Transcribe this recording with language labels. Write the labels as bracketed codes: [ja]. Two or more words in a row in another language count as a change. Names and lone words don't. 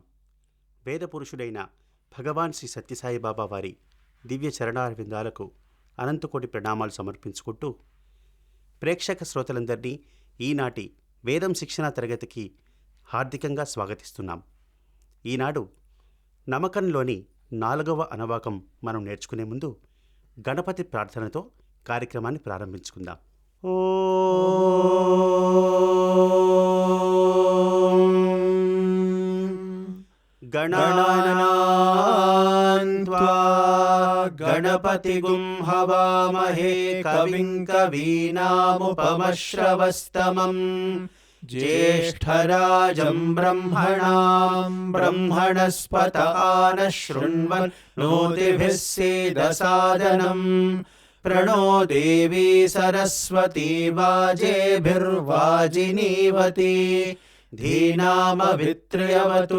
[te] వేదపురుషుడైన భగవాన్ శ్రీ సత్యసాయి బాబా వారి దివ్య చరణారవిందాలకు అనంతకోటి ప్రణామాలు సమర్పించుకుంటూ ప్రేక్షక శ్రోతలందరినీ ఈనాటి వేదం శిక్షణా తరగతికి హార్దికంగా స్వాగతిస్తున్నాం. ఈనాడు నమకంలోని 4వ అనవాకం మనం నేర్చుకునే ముందు గణపతి ప్రార్థనతో కార్యక్రమాన్ని ప్రారంభించుకుందాం. [sa] गणानान्त्वा गणपतिगुं हवामहे कविं कवीनामुपमश्रवस्तमम् ज्येष्ठराजं ब्रह्मणस्पत आनः शृण्वन्नोतिभिः सीदसादनम् प्रणो देवी सरस्वती वाजेभिर्वाजिनीवती धीनामवित्र्यवतु.